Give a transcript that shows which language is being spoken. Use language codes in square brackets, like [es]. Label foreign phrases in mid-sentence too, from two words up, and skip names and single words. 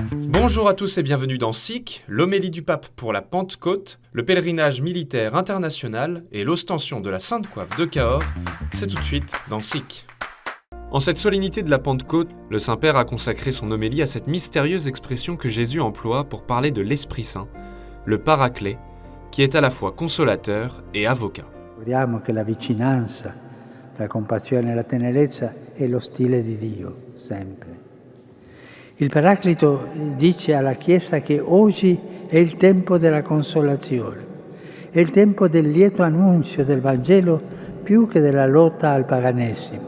[fr] Bonjour à tous et bienvenue dans SIC, l'homélie du pape pour la Pentecôte, le pèlerinage militaire international et l'ostension de la Sainte Coiffe de Cahors. C'est tout de suite dans SIC. En cette solennité de la Pentecôte, le Saint-Père a consacré son homélie à cette mystérieuse expression que Jésus emploie pour parler de l'Esprit Saint, le Paraclet, qui est à la fois consolateur et avocat. [it] Vediamo che la vicinanza, la compassione e la tenerezza è lo stile di Dio, sempre. Il Paraclito dice alla Chiesa che oggi è il tempo della consolazione, è il tempo del lieto annunzio del Vangelo più che della lotta al paganesimo.